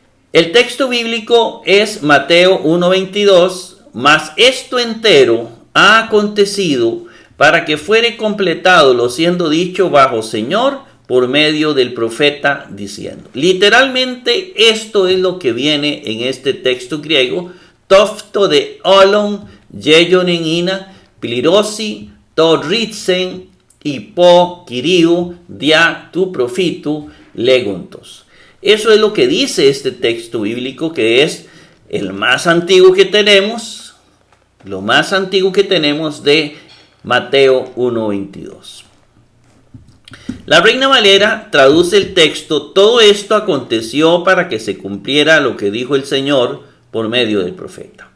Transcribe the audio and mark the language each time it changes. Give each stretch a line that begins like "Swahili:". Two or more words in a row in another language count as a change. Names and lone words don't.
Spanish: El texto bíblico es Mateo 1:22, mas esto entero ha acontecido para que fuere completado lo siendo dicho bajo Señor por medio del profeta diciendo. Literalmente esto es lo que viene en este texto griego,
Greek: τοῦτο δὲ ὅλον, γέγονεν ἵνα, πληρωθῇ, τὸ ῥηθὲν, ὑπὸ, κυρίου, διὰ, τοῦ προφήτου, λέγοντος.
Spanish: Eso es lo que dice este texto bíblico, que es el más antiguo que tenemos, lo más antiguo que tenemos de Mateo 1:22. La Reina Valera traduce el texto: todo esto aconteció para que se cumpliera lo que dijo el Señor por medio del profeta.